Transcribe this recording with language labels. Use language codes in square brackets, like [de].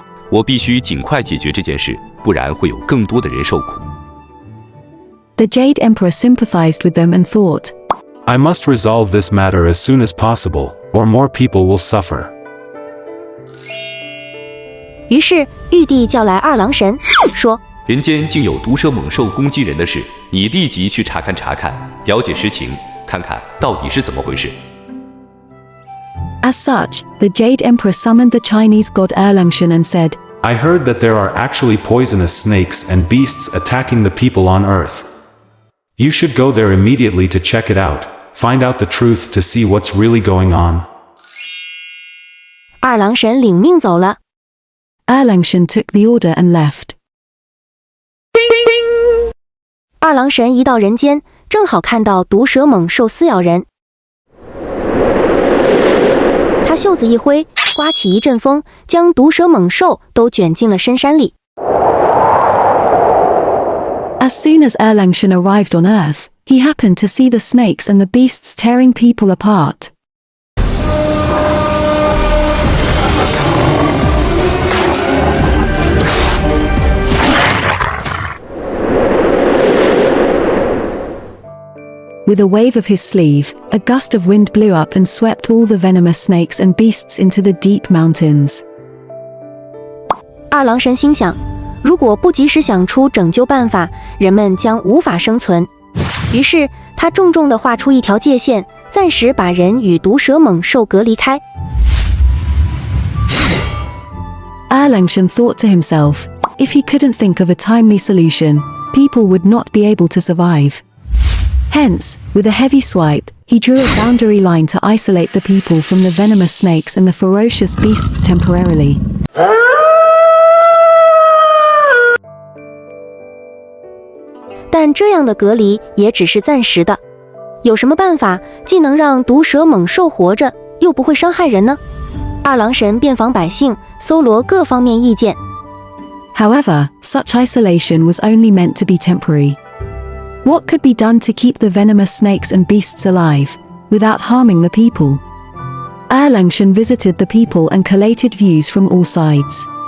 [zh] 我必须尽快解决这件事，不然会有更多的人受苦。 [en] The Jade Emperor sympathized with them and thought, "I must resolve this matter as soon as possible, or more people will suffer." [zh] 于是玉帝叫来二郎神，说：“ 人间竟有毒蛇猛兽攻击人的事，你立即去查看查看，了解实情，看看到底是怎么回事。” [en] As such, the Jade Emperor summoned the Chinese god Erlangshun and said, I heard that there are actually poisonous snakes and beasts attacking the people on Earth. You should go there immediately to check it out, find out the truth to see what's really going on. [zh] 二郎神领命走了。 [en] 二郎神 took the order and left. [zh] 二郎神一到人间，正好看到毒蛇猛兽撕咬人。他袖子一挥，刮起一阵风，将毒蛇猛兽都卷进了深山里。 [en] As soon as Erlangshan arrived on Earth, he happened to see the snakes and the beasts tearing people apart. With a wave of his sleeve, a gust of wind blew up and swept all the venomous snakes and beasts into the deep mountains. [zh] 二郎神心想，如果不及时想出拯救办法，人们将无法生存。于是他重重地画出一条界限，暂时把人与毒蛇猛兽隔离开。 [en] Erlangshan thought to himself, if he couldn't think of a timely solution, people would not be able to survive. Hence, with a heavy swipe, he drew a boundary line to isolate the people from the venomous snakes and the ferocious beasts temporarily. [zh] 但这样的隔离也只是暂时的。有什么办法既能让毒蛇猛兽活着，又不会伤害人呢？二郎神遍访百姓，搜罗各方面意见。 [en] However, such isolation was only meant to be temporary. What could be done to keep the venomous snakes and beasts alive, without harming the people? Erlangshan visited the people and collated views from all sides.